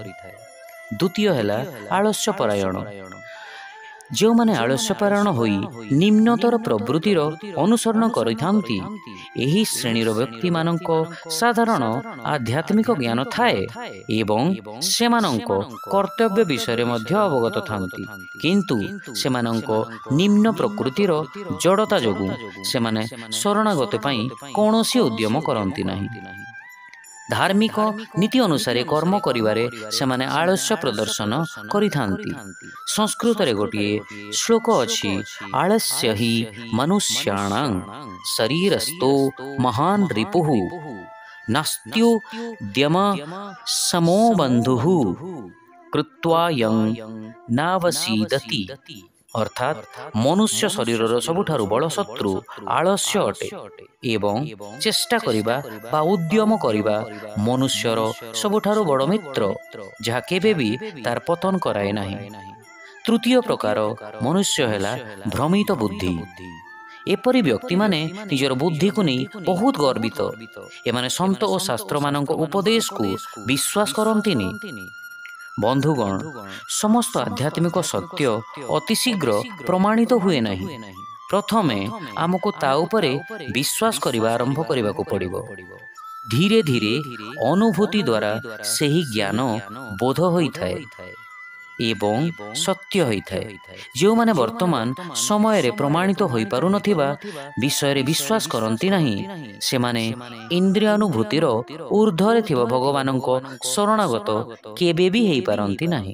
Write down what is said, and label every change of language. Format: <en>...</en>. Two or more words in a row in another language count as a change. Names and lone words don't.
<or>ଦ୍ୱିତୀୟ ହେଲା ଆଳସ୍ୟପରାୟଣ, ଯେଉଁମାନେ ଆଳସ୍ୟପରାୟଣ ହୋଇ ନିମ୍ନତର ପ୍ରବୃତ୍ତିର ଅନୁସରଣ କରିଥାନ୍ତି, ଏହି ଶ୍ରେଣୀର ବ୍ୟକ୍ତି ମାନଙ୍କୁ ସାଧାରଣ ଆଧ୍ୟାତ୍ମିକ ଜ୍ଞାନ ଥାଏ ଏବଂ ସେମାନଙ୍କୁ କର୍ତ୍ତବ୍ୟ ବିଷୟ ମଧ୍ୟ ଅବଗତ ଥାନ୍ତି, କିନ୍ତୁ ସେମାନଙ୍କ ନିମ୍ନ ପ୍ରକୃତିର ଜଡ଼ତା ଯୋଗୁଁ ସେମାନେ ଶରଣାଗତ ପାଇଁ କୌଣସି ଉଦ୍ୟମ କରନ୍ତି ନାହିଁ। ଧାର୍ମିକ ନୀତି ଅନୁସାରେ କର୍ମ କରିବାରେ ସେମାନେ ଆଳସ୍ୟ ପ୍ରଦର୍ଶନ କରିଥାନ୍ତି। ସଂସ୍କୃତ ରେ ଗୋଟିଏ ଶ୍ଳୋକ ଅଛି,</or> <sa>आलस्य हि मनुष्याणां शरीरस्थो महान रिपुः नास्त्युद्यम समो बन्धुः कृत्वा यं नावसीदति।</sa> <or>ଅର୍ଥାତ ମନୁଷ୍ୟ ଶରୀର ସବୁଠାରୁ ବଡ଼ ଶତ୍ରୁ ଆଳସ୍ୟ ଅଟେ ଏବଂ ଚେଷ୍ଟା କରିବା ବା ଉଦ୍ୟମ କରିବା ମନୁଷ୍ୟର ସବୁଠାରୁ ବଡ଼ ମିତ୍ର, ଯାହା କେବେ ଭି ତାର ପତନ କରାଏ ନାହିଁ। ତୃତୀୟ ପ୍ରକାର ମନୁଷ୍ୟ ହେଲା ଭ୍ରମିତ ବୁଦ୍ଧି। ଏପରି ବ୍ୟକ୍ତି ମାନେ ନିଜର ବୁଦ୍ଧି କୁ ନେଇ ବହୁତ ଗର୍ବିତ, ଏମାନେ ସନ୍ଥ ଓ ଶାସ୍ତ୍ର ମାନଙ୍କ ଉପଦେଶ କୁ ବିଶ୍ୱାସ କରନ୍ତିନି। ବନ୍ଧୁଗଣ ସମସ୍ତ ଆଧ୍ୟାତ୍ମିକ ସତ୍ୟ ଅତି ଶୀଘ୍ର ପ୍ରମାଣିତ ହୁଏ ନାହିଁ। ପ୍ରଥମେ ଆମକୁ ତା ଉପରେ ବିଶ୍ୱାସ କରିବା ଆରମ୍ଭ କରିବାକୁ ପଡ଼ିବ। ଧୀରେ ଧୀରେ ଅନୁଭୂତି ଦ୍ୱାରା ସେହି ଜ୍ଞାନ ବୋଧ ହୋଇଥାଏ ଏବଂ ସତ୍ୟ ହୋଇଥାଏ। ଯେଉଁମାନେ ବର୍ତ୍ତମାନ ସମୟ ରେ ପ୍ରମାଣିତ ହୋଇ ପାରୁ ନଥିବା ବିଷୟ ରେ ବିଶ୍ୱାସ କରନ୍ତି ନାହିଁ, ସେମାନେ ଇନ୍ଦ୍ରିୟାନୁଭୂତିର ଊର୍ଦ୍ଧ୍ୱରେ ଥିବା ଭଗବାନଙ୍କ ଶରଣାଗତ କେବେ ଭି ହୋଇ ପାରନ୍ତି ନାହିଁ।</or>